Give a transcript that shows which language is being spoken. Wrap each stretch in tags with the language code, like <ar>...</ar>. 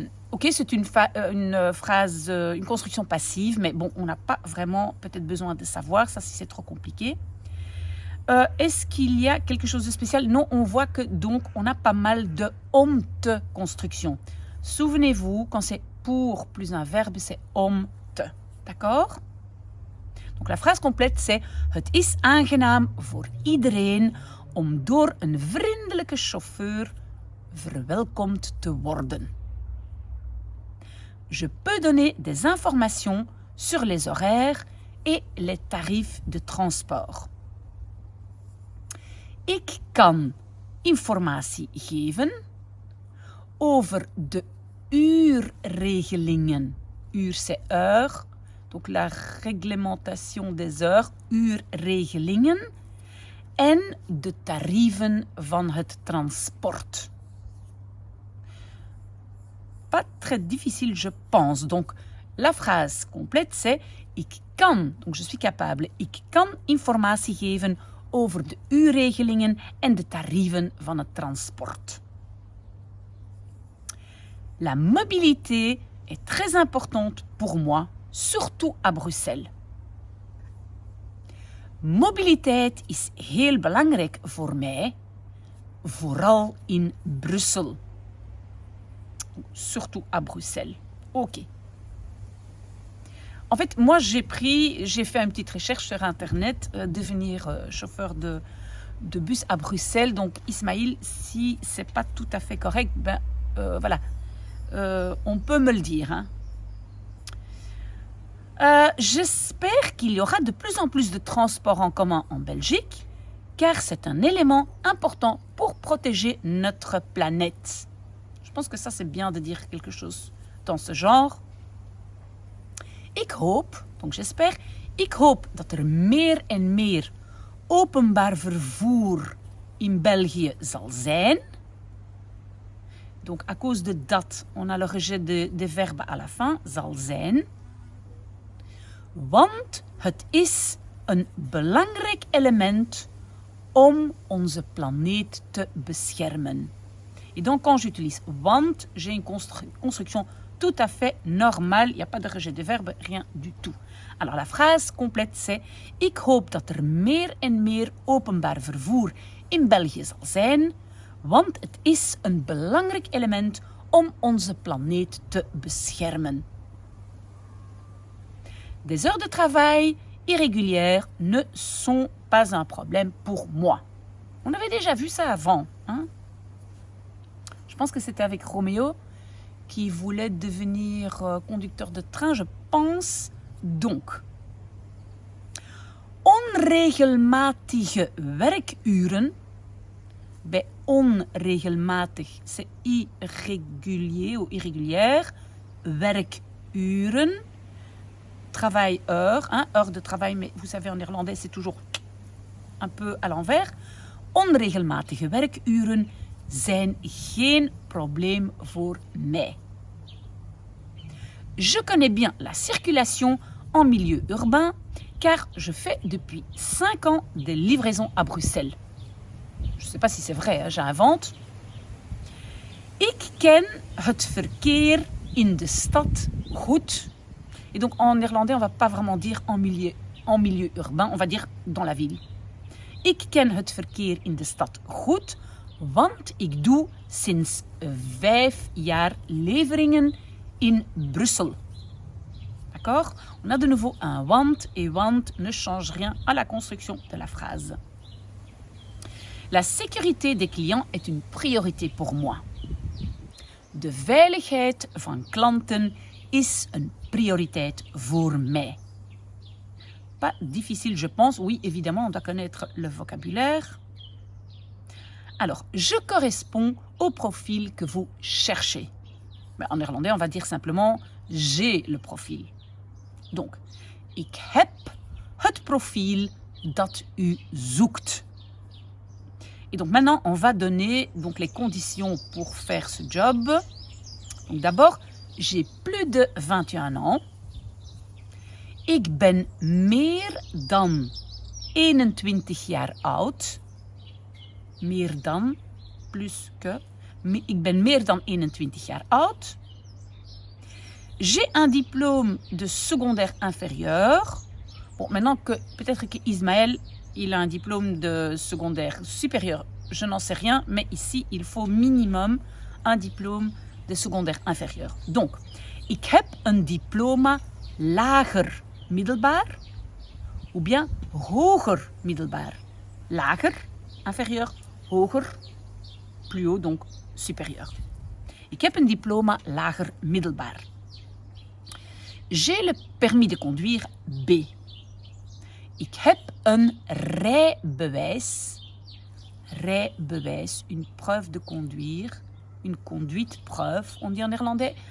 <fr>Ok, c'est une phrase, une construction passive, mais bon, on n'a pas vraiment peut-être besoin de savoir, ça si c'est trop compliqué. Est-ce qu'il y a quelque chose de spécial? Non, on voit que donc on a pas mal de om te construction. Souvenez-vous, quand c'est pour plus un verbe, c'est om te. D'accord? Donc la phrase complète c'est</fr> <nl>Het is aangenaam voor iedereen om door een vriendelijke chauffeur verwelkomd te worden.</nl> <fr>Je peux donner des informations sur les horaires et les tarifs de transport.</fr> <nl>Ik kan informatie geven over de uurregelingen.</nl> <fr>Uur, c'est heure. Donc la réglementation des heures, uurregelingen.</fr> <nl>En de tarieven van het transport.</nl> <fr>Pas très difficile, je pense. Donc, la phrase complète, c'est</fr> <nl>Ik kan,</nl> <fr>donc je suis capable,</fr> <nl>ik kan informatie geven over de uurregelingen en de tarieven van het transport.</nl> <fr>La mobilité est très importante pour moi, surtout à Bruxelles.</fr> <nl>Mobiliteit is heel belangrijk voor mij, vooral in Brussel.</nl> <fr>Surtout à Bruxelles. Ok. En fait, moi, j'ai fait une petite recherche sur Internet, devenir chauffeur de bus à Bruxelles. Donc, Ismaël, si c'est pas tout à fait correct, on peut me le dire. Hein. J'espère qu'il y aura de plus en plus de transports en commun en Belgique, car c'est un élément important pour protéger notre planète. Je pense que ça, c'est bien de dire quelque chose dans ce genre.</fr> <nl>Ik hoop,</nl> <fr>donc j'espère,</fr> <nl>ik hoop dat er meer en meer openbaar vervoer in België zal zijn.</nl> <fr>Donc, à cause de dat, on a le rejet des verbes à la fin,</fr> <nl>zal zijn. Want het is een belangrijk element om onze planeet te beschermen.</nl> <fr>Et donc, quand j'utilise want, j'ai une construction tout à fait normale. Il n'y a pas de rejet de verbe, rien du tout. Alors, la phrase complète, c'est</fr> <nl>ik hoop dat er meer en meer openbaar vervoer in België zal zijn, want het is een belangrijk element om onze planeet te beschermen.</nl> <fr>Des heures de travail irrégulières ne sont pas un problème pour moi. On avait déjà vu ça avant. Hein? Je pense que c'était avec Roméo qui voulait devenir conducteur de train, je pense.</fr> <nl>Donc, onregelmatige werkuren.</nl> <fr>Bij onregelmatig, c'est irrégulier ou irrégulière. Werkuren. Travail-heure, hein, heure de travail, mais vous savez en néerlandais c'est toujours un peu à l'envers.</fr> <nl>Onregelmatige werkuren zijn geen probleem voor mij.</nl> <fr>Je connais bien la circulation en milieu urbain car je fais depuis 5 ans des livraisons à Bruxelles. Je ne sais pas si c'est vrai, hein, j'invente.</fr> <nl>Ik ken het verkeer in de stad goed.</nl> <fr>Et donc en néerlandais, on ne va pas vraiment dire en milieu urbain, on va dire dans la ville.</fr> <nl>Ik ken het verkeer in de stad goed, want ik doe sinds 5 jaar leveringen in Brussel.</nl> <fr>D'accord? On a de nouveau un want et want ne change rien à la construction de la phrase. La sécurité des clients est une priorité pour moi.</fr> <nl>De veiligheid van klanten is een prioriteit voor mij.</nl> <fr>Pas difficile, je pense. Oui, évidemment, on doit connaître le vocabulaire. Alors, je corresponds au profil que vous cherchez. Mais en néerlandais, on va dire simplement j'ai le profil.</fr> <nl>Donc, ik heb het profiel dat u zoekt.</nl> <fr>Et donc maintenant, on va donner donc, les conditions pour faire ce job. Donc d'abord, j'ai plus de 21 ans.</fr> <nl>Ik ben meer dan 21 jaar oud. Meer dan,</nl> <fr>plus que.</fr> <nl>Ik ben meer dan 21 jaar oud.</nl> <fr>J'ai un diplôme de secondaire inférieur. Bon, maintenant que peut-être que Ismaël, il a un diplôme de secondaire supérieur, je n'en sais rien, mais ici, il faut minimum un diplôme de secondaire inférieur.</fr> <nl>Donc, ik heb een diploma lager middelbaar</nl> <fr>ou bien</fr> <nl>hoger middelbaar.</nl> <fr>Lager, inférieur, hoger, plus haut, donc supérieur.</fr> <nl>Ik heb een diploma lager middelbaar.</nl> <fr>J'ai le permis de conduire B.</fr> <nl>Ik heb een rijbewijs.</nl> <fr>Rijbewijs, une preuve de conduire. Une conduite preuve, on dit en néerlandais.</fr>